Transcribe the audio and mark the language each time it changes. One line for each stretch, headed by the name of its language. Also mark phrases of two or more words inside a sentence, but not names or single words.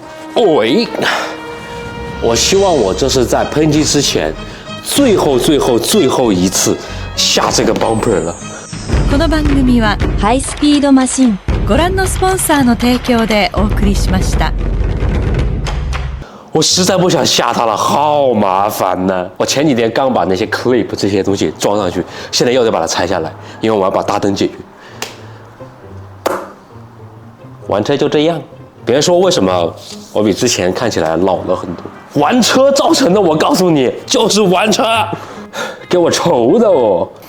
Chinese: 喂，我希望我这是在喷机之前最后一次下这个 bumper 了。
Japanese: この番組はハイスピードマシンご覧のスポンサーの提供でお送りしました。
Chinese: 我实在不想下它了，好麻烦呢。我前几天刚把那些 clip 这些东西装上去，现在又得把它拆下来，因为我要把大灯解决。玩车就这样，别说为什么我比之前看起来老了很多，玩车造成的，我告诉你，就是玩车，给我愁的哦。